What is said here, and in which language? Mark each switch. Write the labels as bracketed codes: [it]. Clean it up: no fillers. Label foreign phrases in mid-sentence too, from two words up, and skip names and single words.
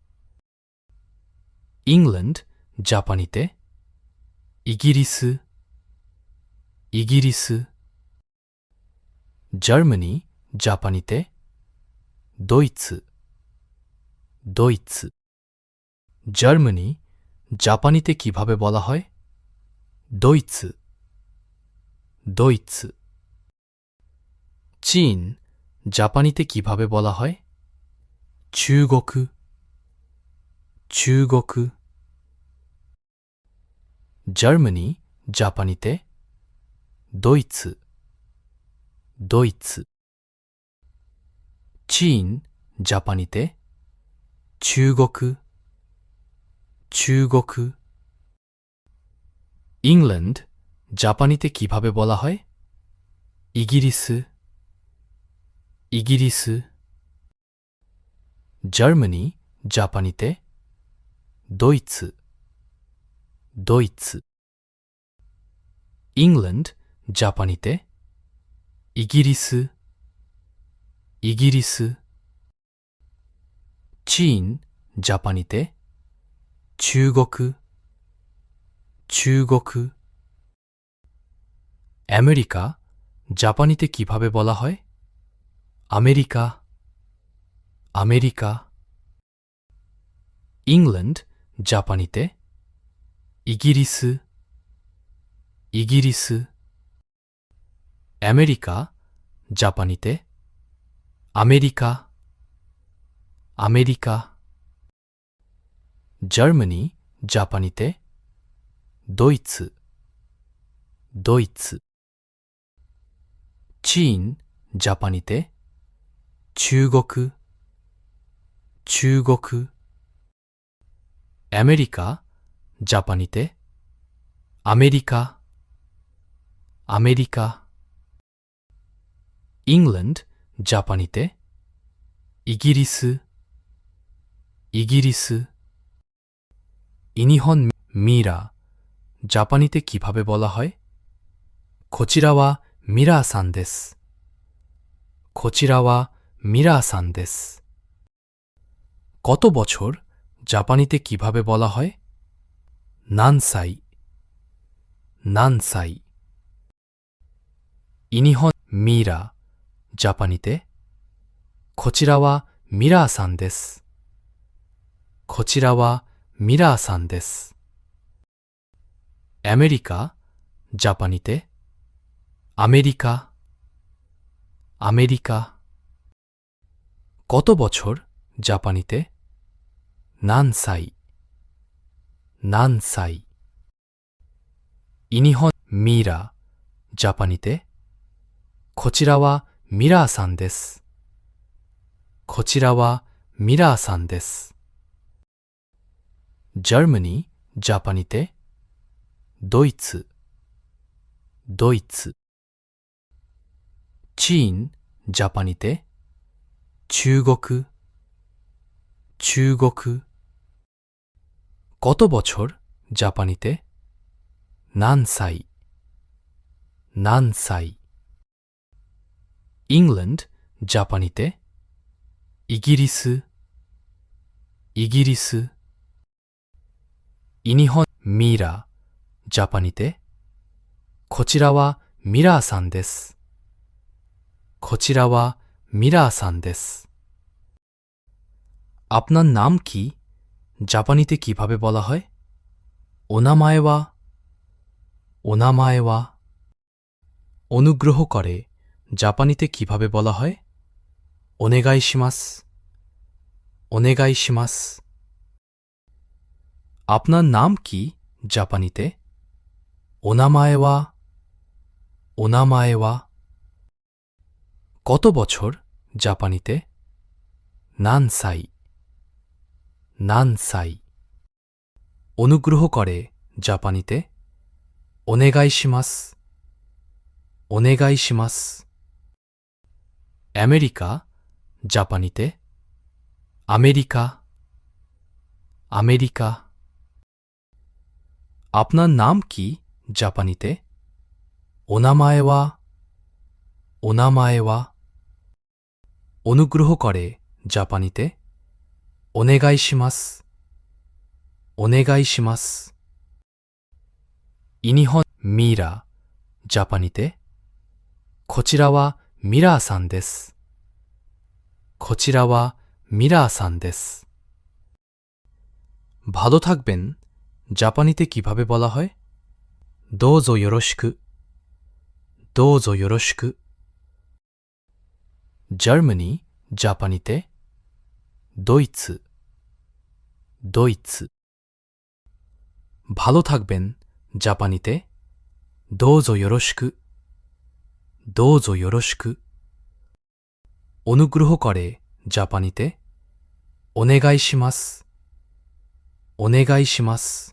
[bn] ইংল্যান্ড জাপানিতে [ja] イギリスイギリス [bn] জার্মানি জাপানিতে [ja] ドイツドイツ [bn] জার্মানি জাপানিতে কিভাবে বলা হয় [ja] ドイツドイツ [bn] চীন জাপানিতে কিভাবে বলা হয় [ja] 中国中国。 [bn] জার্মানি, জাপানিতে. [ja] ドイツ、ドイツ。 [bn] চীন, জাপানিতে. [ja] 中国、中国。 [bn] ইংল্যান্ড, জাপানিতে কিভাবে বলা হয়? [ja] イギリス、イギリス. [bn] জার্মানি, জাপানিতে। [ja] ドイツ、ドイツ. [bn] ইংল্যান্ড, জাপানিতে। [ja] イギリス、イギリス. [bn] চীন, জাপানিতে। [ja] 中国、中国。 [bn] আমেরিকা, জাপানিতে কিভাবে বলা হয়? [ja] আমেরিকা, আমেরিকা। [bn] ইংল্যান্ড, জাপানিতে। [ja] イギリス、イギリス. [bn] আমেরিকা, জাপানিতে। [ja] আমেরিকা, আমেরিকা। [bn] জার্মানি, জাপানিতে। [ja] ドイツ、ドイツ. [bn] চীন, জাপানিতে। [ja] 中国、中国。 [bn] আমেরিকা, জাপানিতে। [ja] আমেরিকা, আমেরিকা। [bn] ইংল্যান্ড, জাপানিতে। [ja] イギリス、イギリス. [bn] ইনি হন মীরা, জাপানিতে কিভাবে বলা হয়? [ja] こちらはミラーさんです。こちらはミラーさんです。 [bn] কত বছর, জাপানিতে কিভাবে বলা হয়? [ja] 何歳、何歳。 [bn] ইনি হন মীরা, জাপানিতে. [ja] こちらはミラーさんです。こちらはミラーさんです。 [bn] আমেরিকা, জাপানিতে. [ja] アメリカ、アメリカ。 [bn] কত বছর, জাপানিতে? [ja] 何歳、何歳。 [bn] ইনি হন মীরা, জাপানিতে. [ja] こちらはミラーさんです。こちらはミラーさんです。 [bn] জার্মানি, জাপানিতে. [ja] ドイツ、ドイツ。 [bn] চীন, জাপানিতে. [ja] 中国、中国。 [bn] কত বছর, জাপানিতে? [ja] 何歳、何歳。 [bn] ইংল্যান্ড, জাপানিতে। [ja] イギリス、イギリス. [bn] ইনি হন মীরা, জাপানিতে। [ja] こちらはミラーさんです。こちらはミラーさんです。 [bn] আপনার নাম কি, জাপানিতে কিভাবে বলা হয়? [ja] お名前は、お名前は。 [bn] অনুগ্রহ করে, জাপানিতে কিভাবে বলা হয়? [ja] お願いします、お願いします。 [bn] আপনার নাম কি, জাপানিতে? [ja] お名前は、お名前は。 [bn] কত বছর, জাপানিতে? [ja] 何歳、何歳。 [bn] অনুগ্রহ করে, জাপানিতে। [ja] お願いします、お願いします。 [bn] আমেরিকা, জাপানিতে. [ja] アメリカ、アメリカ。 [bn] আপনার নাম কি, জাপানিতে? [ja] お名前は、お名前は。 [bn] অনুগ্রহ করে, জাপানিতে। [ja] お願いします、お願いします。 [bn] ইনি হন মীরা, জাপানিতে. [ja] こちらはミラーさんです。こちらはミラーさんです。 [bn] ভালো থাকবেন, জাপানিতে কিভাবে বলা হয়? [ja] どうぞよろしく、どうぞよろしく。জার্মানি, [bn] জাপানিতে। [ja] ドイツ、 ドイツ [bn] ভালো থাকবেন জাপানিতে [ja] どうぞよろしくどうぞよろしく [bn] অনুগ্রহ করে জাপানিতে [ja] お願いしますお願いします